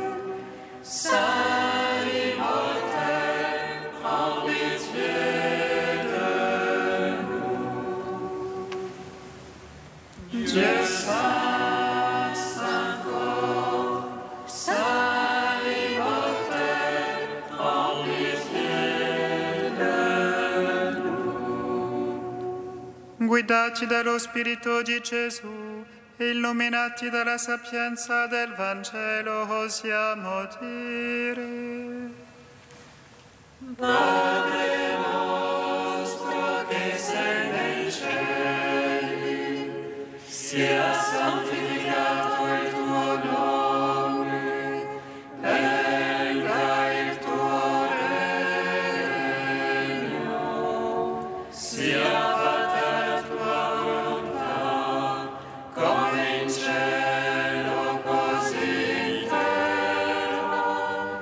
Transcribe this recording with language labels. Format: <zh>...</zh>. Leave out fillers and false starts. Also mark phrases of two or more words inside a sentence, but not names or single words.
<fr>Saint immortel, prends pitié de nous. Dieu saint, saint fort, saint immortel, prends pitié de nous.</fr> <it>Guidati dallo Spirito di Gesù, illuminati dalla sapienza del Vangelo, osiamo dire: Padre nostro che sei nei cieli, sia santificato il tuo nome, venga il tuo regno, sia fatta la tua volontà, come in cielo così in terra.</it>